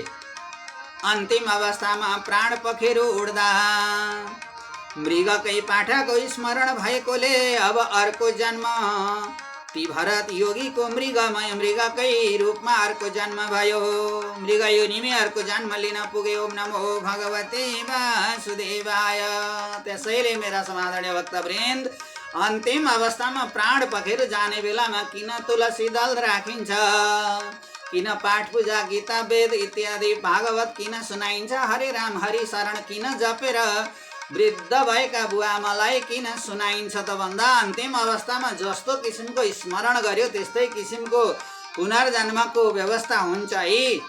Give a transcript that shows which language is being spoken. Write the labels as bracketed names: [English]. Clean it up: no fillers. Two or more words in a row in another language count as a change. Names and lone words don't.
[Nepali] अन्तिम अवस्थामा प्राण पखेरु उड्दा मृगकै पाठाको स्मरण भएकोले अब अर्को जन्म ती भरत योगीको मृगकै रूपमा अर्को जन्म भयो। मृग योनिमै अर्को जन्म लिन पुगे। [Sanskrit] ओम नमो भगवते वासुदेवाय। [Nepali] त्यसैले मेरा समादरणीय भक्तवृन्द, अन्तिम अवस्थामा प्राण पखेरु जाने बेलामा किन तुलसी दल राखिन्छ, किन पाठ पूजा गीता वेद इत्यादि भागवत किन सुनाइन्छ, हरे राम हरि शरण किन जपेर वृद्ध भएका बुवाआमालाई किन सुनाइन्छ त भन्दा अन्तिम अवस्थामा जस्तो किसिमको स्मरण गर्यो त्यस्तै किसिमको पुनर्जन्मको व्यवस्था हुन्छ है।